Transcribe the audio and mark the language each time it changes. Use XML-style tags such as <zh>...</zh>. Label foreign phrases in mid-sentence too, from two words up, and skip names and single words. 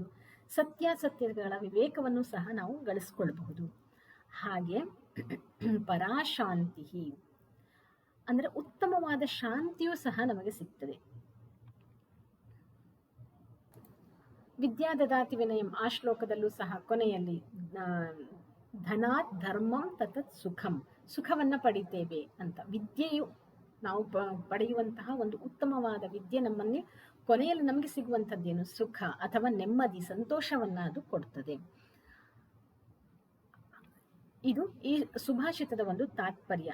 <kn>ಸತ್ಯಾಸತ್ಯಗಳ ವಿವೇಕವನ್ನು ಸಹ ನಾವು ಗಳಿಸ್ಕೊಳ್ಬಹುದು. ಹಾಗೆ ಪರಾಶಾಂತಿ ಅಂದರೆ ಉತ್ತಮವಾದ ಶಾಂತಿಯೂ ಸಹ ನಮಗೆ ಸಿಗ್ತದೆ.</kn> <sa>ವಿದ್ಯಾದದಾತಿ ವಿನಯಂ,</sa> <kn>ಆ ಶ್ಲೋಕದಲ್ಲೂ ಸಹ ಕೊನೆಯಲ್ಲಿ</kn> <sa>ಧನಾತ್ ಧರ್ಮಂ ತತತ್ ಸುಖಂ,</sa> <kn>ಸುಖವನ್ನು ಪಡಿತೇವೆ ಅಂತ. ವಿದ್ಯೆಯು ನಾವು ಪಡೆಯುವಂತಹ ಒಂದು ಉತ್ತಮವಾದ ವಿದ್ಯೆ ನಮ್ಮಲ್ಲಿ ಕೊನೆಯಲ್ಲಿ ನಮಗೆ ಸಿಗುವಂಥದ್ದೇನು, ಸುಖ ಅಥವಾ ನೆಮ್ಮದಿ, ಸಂತೋಷವನ್ನು ಅದು ಕೊಡ್ತದೆ. ಇದು ಈ ಸುಭಾಷಿತದ ಒಂದು ತಾತ್ಪರ್ಯ.</kn>